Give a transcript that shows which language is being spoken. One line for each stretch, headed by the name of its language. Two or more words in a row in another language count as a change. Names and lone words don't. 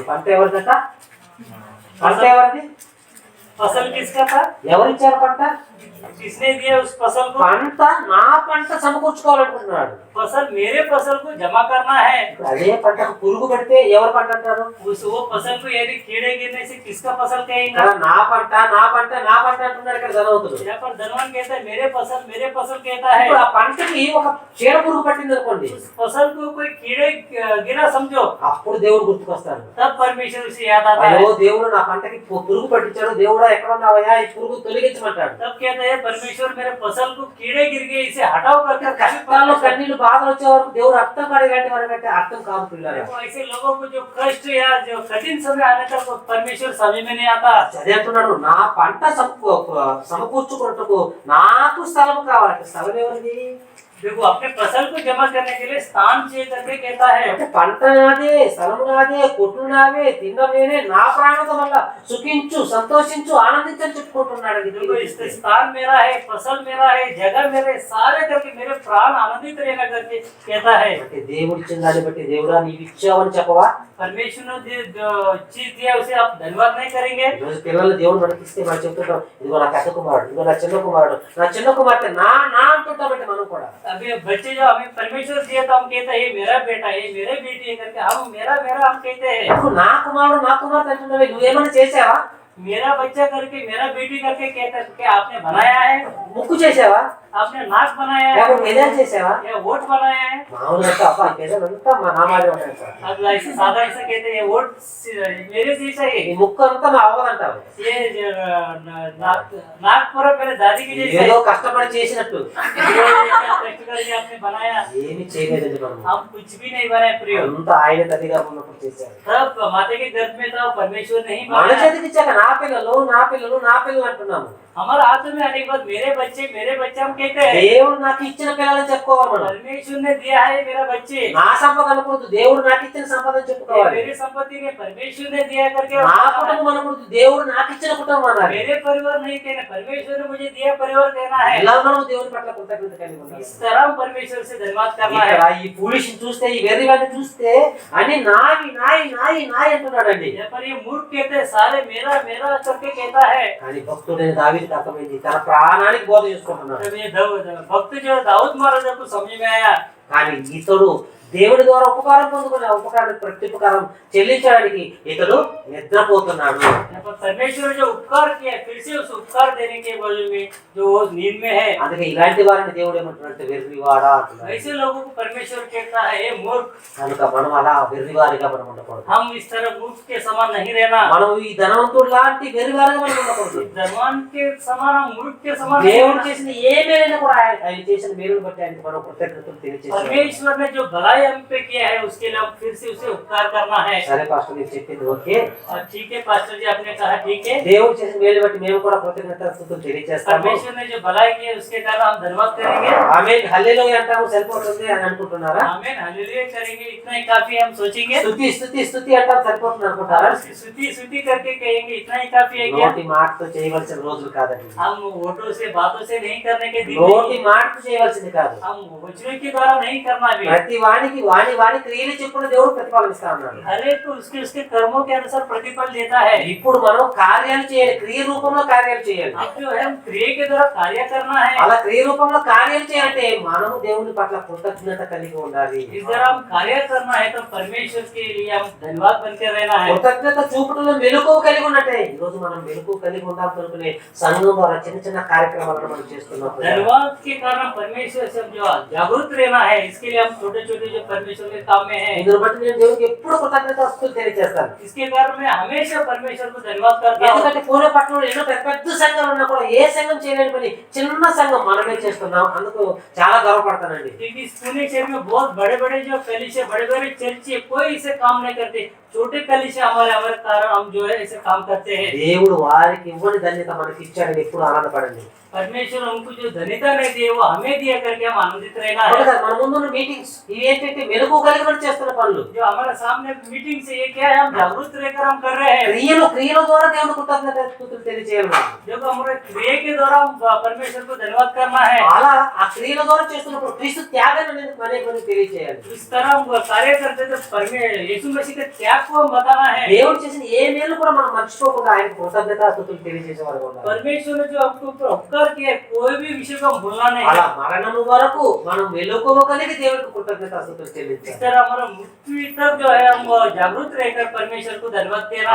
Telugu: పంట ఎవరిదట? పంట ఎవరిది?
Hindi: फसल किसका था?
Telugu: ఎవరిచ్చారు పంట?
Hindi: किसने दिया उस फसल को?
Telugu: పంట నా పంట సమకూర్చుకోవాలనుకుంటున్నాడు.
Hindi: फसल मेरे फसल को जमा करना है।
Telugu: ఇప్పుడు అదే పంటకు పురుగు పెడితే ఎవరి పంట అంటారు?
Hindi: उस वो फसल को यदि कीड़े गिरने से किसका फसल कहेंगे?
Telugu: ఇక్కడ నా పంట నా పంట నా పంట అంటున్నాడు ఇక్కడ ధనవంతుడు.
Hindi: यहाँ पर धनवान कहता है मेरे फसल कहता है।
Telugu: ఇప్పుడు ఆ పంటకి ఒక చీడ పురుగు పట్టింది అనుకోండి,
Hindi: उस फसल को कोई कीड़े गिरा समझो,
Telugu: అప్పుడు దేవుడు గుర్తుకొస్తాడు.
Hindi: तब परमेश्वर उसे याद आता है।
Telugu: అయ్యో దేవుడు నా పంటకి పురుగు పట్టించాడు, దేవుడా ఎక్కడ ఉన్నావయ్యా, ఈ పురుగు తొలగించమంటాడు.
Hindi: तब कहता है परमेश्वर मेरे फसल को कीड़े गिर गए, इसे हटाओ करके
Telugu: కష్టాల్లో కన్నీళ్ళు బాధలు వచ్చే వరకు దేవుడు అర్థం పడేలాంటి వారికంటే అర్థం కాదు పిల్లలు.
Hindi: देखो ऐसे लोगों को जो कष्ट या जो कठिन समय आने तक वो परमेश्वर समझ में नहीं आता।
Telugu: అదే అంటున్నాడు, నా పంట సమకూర్చుకున్నట్టుకు నాకు స్థలం కావాలి. స్థలం ఎవరిది?
Hindi: देखो अपने फसल को जमा करने के लिए स्थान चाहिए करके कहता है।
Telugu: అంటే పంట నాదే, స్థలము నాదే, కొట్లు నావే, తిండం నేనే, నా ప్రాణం వల్ల సుఖించు, సంతోషించు, ఆనందించని చెప్పుకుంటున్నాడు.
Hindi: देखो इस स्थान मेरा है, फसल मेरा है, जगह मेरे, सारे करके मेरे प्राण आनंदित रहेगा करके कहता है।
Telugu: అంటే దేవుడు ఇచ్చిన దాన్ని బట్టి దేవుడా నీవు ఇచ్చావని చెప్పవా?
Hindi: परमेश्वर ने जो चीज दिया उसे आप धन्यवाद नहीं करेंगे?
Telugu: ఈరోజు పిల్లలు దేవుడు మనకిస్తే మనం చెప్తుంటాం, ఇదిగో నా పెద్ద కుమారుడు, ఇదిగో నా చిన్న కుమారుడు, నా చిన్న కుమార్తె, నా నా అంటుంటామంటే మనం కూడా.
Hindi: अभी बच्चे जो हमें परमेश्वर दिया तो हम कहते हैं ये मेरा बेटा है, मेरे बेटी है करके हम मेरा हम कहते हैं।
Telugu: ఇప్పుడు నా కుమారుడు నా కుమార్తె అంటున్నావే, నువ్వేమైనా చేసావా?
Hindi: मेरा बच्चा करके मेरा बेटी करके कहता है क्या आपने बनाया है?
Telugu: ముక్కు చేసావా?
Hindi: आपने नाक बनाया है
Telugu: లేకపోతే పెదాలు చేసావా?
Hindi: या वोट बनाया है?
Telugu: మామూలుగా అబ్బా పెదాలు అంతా మా నామాలే ఉంటాయి సార్.
Hindi: अब ऐसे सादा ऐसे कहते हैं वोट मेरे जैसा
Telugu: ఈ
Hindi: है,
Telugu: ముక్కు అంతా మా అవ్వదంటావు.
Hindi: ये नाक पूरा मेरे दादी के जैसा
Telugu: ఏదో
Hindi: है।
Telugu: కష్టపడి చేసినట్టు
Hindi: ये कष्ट करके आपने बनाया,
Telugu: ఏమి చేయలేదండి మనం.
Hindi: हम कुछ भी नहीं बनाए प्रियो।
Telugu: అంతా ఆయన తల్లిగా ఉన్నప్పుడు చేశారు.
Hindi: तब माता के गर्भ में था परमेश्वर नहीं
Telugu: మన
Hindi: बनाया।
Telugu: చేతికి ఇచ్చాక నా పిల్లలు నా పిల్లలు నా పిల్లలు అంటున్నాము.
Hindi: हमारे हाथ में आने के बाद मेरे बच्चे हम कहते हैं।
Telugu: దేవుడు నాకు ఇచ్చిన పిల్లలని చెప్పుకోవాలి మనం.
Hindi: परमेश्वर ने दिया है मेरा बच्चे,
Telugu: నా సంపద అనుకోవద్దు, దేవుడు నాకు ఇచ్చిన సంపద అని
Hindi: ये
Telugu: చెప్పుకోవాలి.
Hindi: मेरी संपत्ति ने परमेश्वर ने दिया करके
Telugu: నా కుటుంబం అనుకోవద్దు, దేవుడు నాకు ఇచ్చిన కుటుంబం అన్నారు.
Hindi: मेरे परिवार नहीं कहना, परमेश्वर ने मुझे दिया परिवार कहना है।
Telugu: ఇలా మనం దేవుని పట్ల కృతజ్ఞత కలిగి ఉండాలి.
Hindi: इस तरह हम परमेश्वर से धन्यवाद करना है।
Telugu: ఇక్కడ ఈ ఫూలిష్ చూస్తే, ఈ వెర్రివాడిని చూస్తే అని నాయి నాయి నాయి నాయి అంటున్నాడండి.
Hindi: यहाँ पर ये मूर्ख कहते हैं सारे मेरा मेरा करके कहता है।
Telugu: కానీ భక్తుడైన దావీదుకు అర్థమైంది, తన ప్రాణానికి బోధ చేసుకుంటున్నాడు.
Hindi: जब ये भक्त जो दाऊद महाराजा को समझ में आया,
Telugu: కానీ ఇతడు దేవుడి ద్వారా ఉపకారం పొందుకుని ఆ ఉపకారానికి ప్రత్యుపకారం చెల్లించడానికి ఇతడు నిద్రపోతున్నాడు.
Hindi: यहाँ पर परमेश्वर जो उपकार किया फिर से उस उपकार देने के बदले में जो वो नींद में है,
Telugu: అందుకే ఇలాంటి వారిని దేవుడు ఏమంటున్నాడంటే వెర్రివాడా అంటున్నాడు.
Hindi: ऐसे लोगों को परमेश्वर कहता है ये मूर्ख।
Telugu: కనుక మనం అలా వెర్రివారిగా మనం ఉండకూడదు.
Hindi: हम इस तरह मूर्ख के समान नहीं रहना,
Telugu: మనం ఈ ధనవంతుడు లాంటి వెర్రివారిగా మనం ఉండకూడదు.
Hindi: धनवान के समान हम मूर्ख के समान नहीं
Telugu: దేవుడు
Hindi: रहना।
Telugu: చేసిన ఏ మేలైనా కూడా ఆయన చేసిన మేలును బట్టి ఆయనకు మనం కృతజ్ఞతలు తెలియజేస్తాం.
Hindi: परमेश्वर ने जो भलाई हम पे किया है उसके लिए हम फिर से उसे उपकार करना है।
Telugu: సరే పాస్టర్ నేను చెప్పింది ఓకే.
Hindi: और ठीक है पास्टर जी आपने कहा ठीक है,
Telugu: దేవుడు చేసిన మేలు బట్టి మేము కూడా కృతజ్ఞతాస్తుతులు తెలియజేస్తాము.
Hindi: परमेश्वर ने जो भलाई की है उसके कारण हम धन्यवाद करेंगे।
Telugu: ఆమేన్ హల్లెలూయా అంటాము సరిపోతుంది అని అనుకుంటున్నారా?
Hindi: आमीन हालेलुया करेंगे, इतना ही काफी हम सोचेंगे।
Telugu: స్తుతి స్తుతి స్తుతి అంటాం సరిపోతుంది అనుకుంటారా?
Hindi: उसकी स्तुति करके कहेंगे इतना ही काफी है क्या?
Telugu: నోటి మాటతో చేయవలసిన రోజులు కాదండి.
Hindi: हम वोटों से बातों से नहीं करने के दिन
Telugu: నోటి
Hindi: नहीं,
Telugu: మాటతో చేయవలసింది కాదు.
Hindi: हम वचनों के द्वारा नहीं करना भी।
Telugu: ప్రతి వానికి వాని వాని క్రియలు చెప్పుకుని దేవుడు ప్రతిఫలమిస్తా ఉన్నాడు.
Hindi: हर एक को उसके उसके कर्मों के अनुसार प्रतिफल देता है।
Telugu: ఇప్పుడు మనం కార్యాలు చేయాలి, క్రియ రూపంలో కార్యాలు చేయాలి.
Hindi: अब जो है हम क्रिया के द्वारा कार्य करना है।
Telugu: అలా క్రియ రూపంలో కార్యాలు చేయాలంటే మనము దేవుని పట్ల కృతజ్ఞత కలిగి ఉండాలి.
Hindi: इस तरह हम कार्य करना है तो परमेश्वर के लिए हम धन्यवाद बनके रहना है।
Telugu: కృతజ్ఞత చూపడంలో మెలకువ కలిగి ఉన్నట్టే ఈ రోజు మనం మెలకువ కలిగి ఉండాలి అనుకునే సంఘం ద్వారా చిన్న చిన్న కార్యక్రమాలను మనం చేస్తున్నాం.
Hindi: धन्यवाद के कारण परमेश्वर से हम जो जागरूक रहना है, इसके लिए हम छोटे छोटे जो परमेश्वर के काम में है,
Telugu: ఇందును బట్టి నేను దేవునికి ఎప్పుడు కృతజ్ఞతాస్తుతులు తెలియజేస్తాను.
Hindi: इसके कारण मैं हमेशा परमेश्वर को धन्यवाद करता हूँ।
Telugu: ఎందుకంటే పూణే పట్టణంలో ఎన్నో పెద్ద పెద్ద సంఘాలు ఉన్నా కూడా ఏ సంఘం చేయలేని పని చిన్న సంఘం మనమే చేస్తున్నాం. అందుకు చాలా గర్వపడతానండి.
Hindi: क्योंकि इस पुणे शहर में बहुत बड़े बड़े जो कलीसिया, बड़े बड़े चर्च है, कोई इसे काम नहीं करते। छोटे कलीसिया हमारे कारण हम जो है इसे काम करते हैं।
Telugu: దేవుడు వారికి ఇవ్వని ధన్యత మనకి ఇచ్చాడని ఎప్పుడు ఆనందపడండి.
Hindi: परमेश्वर हमको जो धन्यता नहीं दिए वो हमें दिया करके हम आनंदित रहना
Telugu: అవును
Hindi: है।
Telugu: కదా, మన ముందున్న మీటింగ్స్ ఇవి ఏంటంటే మెలకు కలిగి చేస్తున్న పనులు.
Hindi: जो हमारे सामने मीटिंग से ये क्या है, हम जागरूक रहकर हम कर रहे हैं।
Telugu: క్రియల ద్వారా దేవుని కృతజ్ఞతలు తెలియజేయాలి మనం.
Hindi: देखो हमारे क्रिया के द्वारा हम परमेश्वर को धन्यवाद करना है।
Telugu: అలా ఆ క్రియల ద్వారా చేస్తున్నప్పుడు క్రీస్తు త్యాగాన్ని అనేక తెలియజేయాలి.
Hindi: इस तरह हम कार्य करते थे, यीशु मसीह के त्याग को हम बताना है।
Telugu: దేవుడు చేసిన ఏ మేలు కూడా మనం మర్చిపోకుండా ఆయన కృతజ్ఞతాస్తుతులు తెలియజేసేవారు ఉండాలి.
Hindi: परमेश्वर ने जो हमको ऊपर उपकार किया, कोई भी विषय को हम भूलना नहीं
Telugu: అలా
Hindi: है।
Telugu: మరణము వరకు మనం మెలకువ కలిగి దేవునికి కృతజ్ఞతాస్తుతులు చెల్లించాలి.
Hindi: इस तरह हमारा मृत्यु तक जो है हम जागरूक रहकर परमेश्वर को धन्यवाद देना